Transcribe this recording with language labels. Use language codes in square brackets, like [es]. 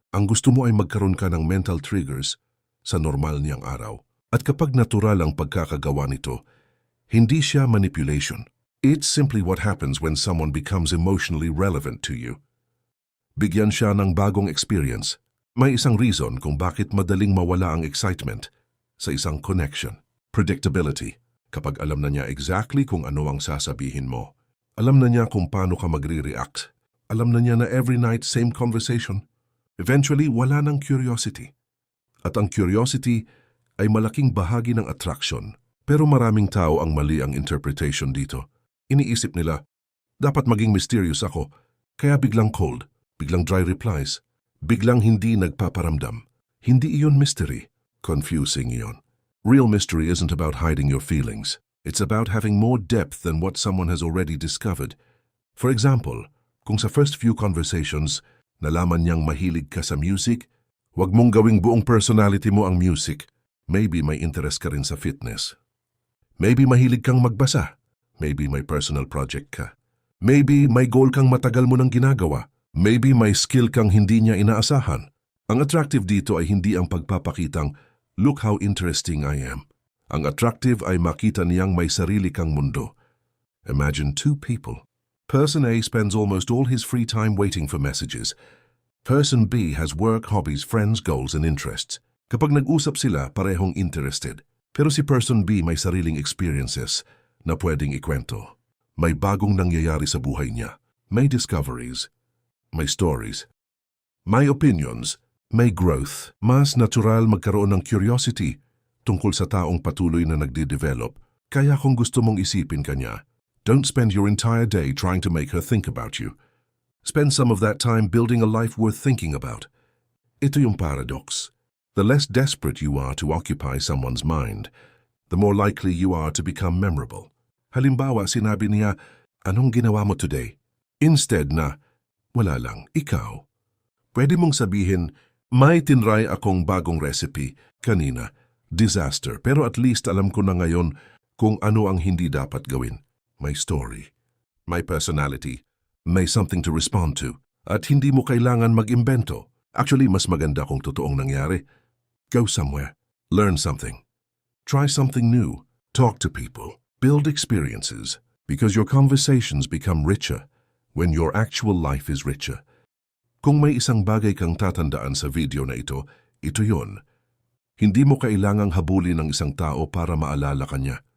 [tl] Ang gusto mo ay magkaroon ka ng mental triggers sa normal niyang araw. At kapag natural ang pagkakagawa nito, hindi siya manipulation. [en] It's simply what happens when someone becomes emotionally relevant to you. [tl] Bigyan siya ng bagong experience. May isang reason kung bakit madaling mawala ang excitement sa isang connection. Predictability. Kapag alam na niya exactly kung ano ang sasabihin mo. Alam na niya kung paano ka magre-react. Alam na niya na [en] every night same conversation. [tl] Eventually, wala ng curiosity. At ang curiosity ay malaking bahagi ng attraction. Pero maraming tao ang mali ang interpretation dito. Iniisip nila, dapat maging mysterious ako, kaya biglang cold, biglang dry replies, biglang hindi nagpaparamdam. Hindi iyon mystery. Confusing iyon. [en] Real mystery isn't about hiding your feelings. It's about having more depth than what someone has already discovered. [tl] For example, kung sa [en] first few conversations, [tl] nalaman niyang mahilig ka sa music, huwag mong gawing buong personality mo ang music. Maybe may interest ka rin sa fitness. Maybe mahilig kang magbasa. Maybe may personal project ka. Maybe may goal kang matagal mo nang ginagawa. Maybe may skill kang hindi niya inaasahan. Ang attractive dito ay hindi ang pagpapakitang, [en] "Look how interesting I am." [tl] Ang attractive ay makita niyang may sarili kang mundo. [en] Imagine two people. Person A spends almost all his free time waiting for messages. Person B has work, hobbies, friends, goals, and interests. [tl] Kapag nag-usap sila, parehong interested. Pero si Person B may sariling experiences na pwedeng ikwento. May bagong nangyayari sa buhay niya. May discoveries. may stories. May opinions, may growth. Mas natural magkaroon ng curiosity tungkol sa taong patuloy na nagde-develop. Kaya kung gusto mong isipin kanya, [en] don't spend your entire day trying to make her think about you. Spend some of that time building a life worth thinking about. [tl] Ito yung paradox. [en] The less desperate you are to occupy someone's mind, the more likely you are to become memorable. [tl] Halimbawa, sinabi niya, "Anong ginawa mo today?" Instead na, "Wala lang, ikaw." Pwede mong sabihin, "May tinry akong bagong recipe kanina. Disaster, pero at least alam ko na ngayon kung ano ang hindi dapat gawin." May story, may personality, may [en] something to respond to. [tl] At hindi mo kailangan mag-imbento. Actually, mas maganda kung totoong nangyari. [en] Go somewhere, learn something, try something new, talk to people, build experiences, because your conversations become richer when your actual life is richer. [tl] Kung may isang bagay kang tatandaan sa video na ito yun. Hindi mo kailangang habulin ng isang tao para maalala ka niya.